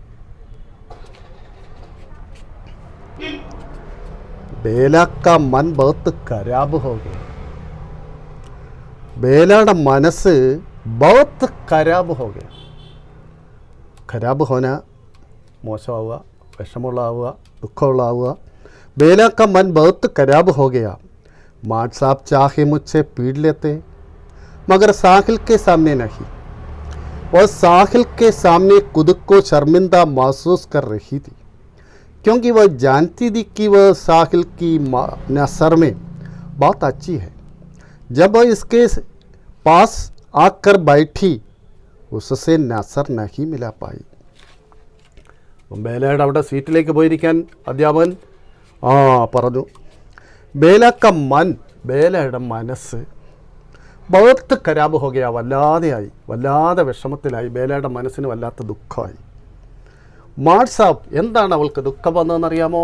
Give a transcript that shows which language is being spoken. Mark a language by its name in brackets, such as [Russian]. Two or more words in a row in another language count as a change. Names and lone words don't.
[Hindi] बेला का मन बहुत खराब हो गया. [Malayalam] ബേലയുടെ മനസ്സ് [Hindi] बहुत खराब हो गया. खराब होना [Malayalam] മോശമാവുക, വിഷമുള്ളതാവുക, ദുഃഖമുള്ളതാവുക. [Hindi] बेला का मन बहुत खराब हो गया. माट साहब चाहे मुझसे पीड़ लेते मगर साहिल के सामने नहीं, और साहिल के सामने खुद को शर्मिंदा महसूस कर रही थी, क्योंकि वह जानती थी कि वह साहिल की नज़र में बहुत अच्छी है. जब वह इसके पास आकर बैठी उससे नज़र नहीं मिला पाई. [Malayalam] ബേലയുടെ അവിടെ സീറ്റിലേക്ക് പോയിരിക്കാൻ അധ്യാപകൻ പറഞ്ഞു. [Hindi] बेला का मन, [Malayalam] ബേലയുടെ മനസ്സ് [Hindi] बहुत खराब हो गया, [Malayalam] വല്ലാതെയായി, വല്ലാതെ വിഷമത്തിലായി. ബേലയുടെ മനസ്സിന് വല്ലാത്ത ദുഃഖമായി. മാഡ് സാബ്, എന്താണ് അവൾക്ക് ദുഃഖം വന്നതെന്നറിയാമോ?